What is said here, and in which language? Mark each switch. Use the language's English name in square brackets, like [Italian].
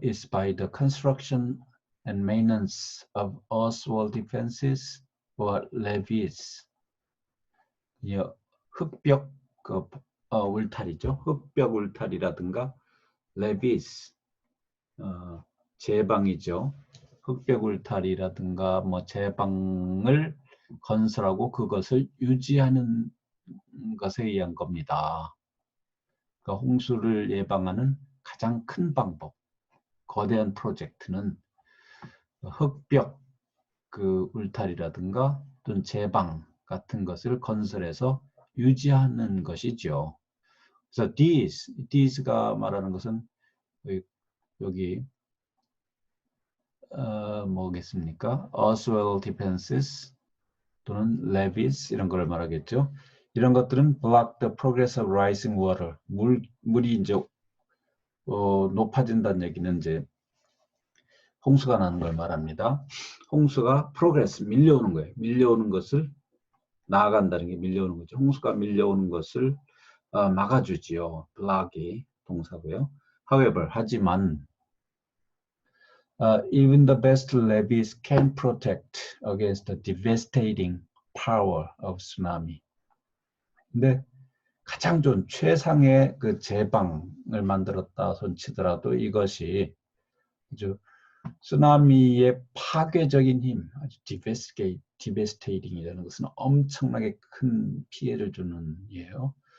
[English] is by the construction and maintenance of earthwall defenses or levees. [Korean] 흑벽 울타리죠. 흑벽 울타리라든가 levees 제방이죠. 흑벽 울타리라든가 뭐 제방을 건설하고 그것을 유지하는 것에 의한 겁니다. 그러니까 홍수를 예방하는 가장 큰 방법, 거대한 프로젝트는 흑벽 울타리라든가 또는 제방 같은 것을 건설해서 유지하는 것이죠. 그래서 these가 말하는 것은 여기 뭐겠습니까? earthwall defenses 또는 levees 이런 걸 말하겠죠. 이런 것들은 [English] block the progress of rising water. [Korean] 물이 이제 높아진다는 얘기는 이제 홍수가 나는 걸 말합니다. 홍수가 progress, 밀려오는 거예요. 밀려오는 것을 나아간다는 게 밀려오는 거죠. 홍수가 밀려오는 것을 막아주지요. block이 동사고요. [English] However, [Korean] 하지만 [English] even the best levees can protect against the devastating power of tsunami. [Korean] 근데 가장 좋은 최상의 그 제방을 만들었다 손치더라도 이것이 아주 쓰나미의 파괴적인 힘, 아주 devastating이라는 것은 엄청나게 큰 피해를 주는 예요.